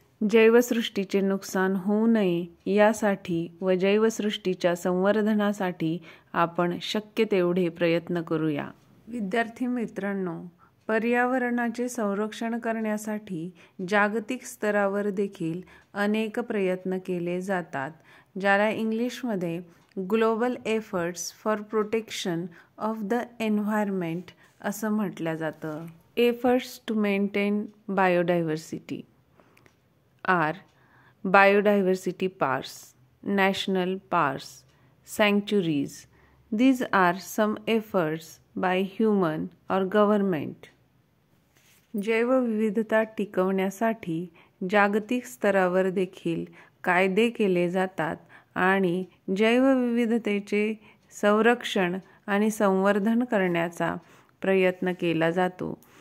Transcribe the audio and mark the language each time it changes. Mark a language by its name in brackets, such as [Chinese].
[Marathi] जैवसृष्टीचे नुकसान होऊ नये यासाठी व जैवसृष्टीच्या संवर्धनासाठी आपण शक्य तेवढे प्रयत्न करूया. विद्यार्थी मित्रांनो, पर्यावरणाचे संरक्षण करण्यासाठी जागतिक स्तरावर देखील अनेक प्रयत्न केले जातात, ज्याला इंग्लिशमध्ये [English] global efforts for protection of the environment [Marathi] असं म्हटलं जातं. [English] Efforts to maintain biodiversity are biodiversity parks, national parks, sanctuaries. These are some efforts by human or government. [Marathi] जैवविविधता टिकवण्यासाठी जागतिक स्तरावर देखील कायदे केले जातात आणि जैवविविधतेचे संरक्षण आणि संवर्धन करण्याचा प्रयत्न केला जातो.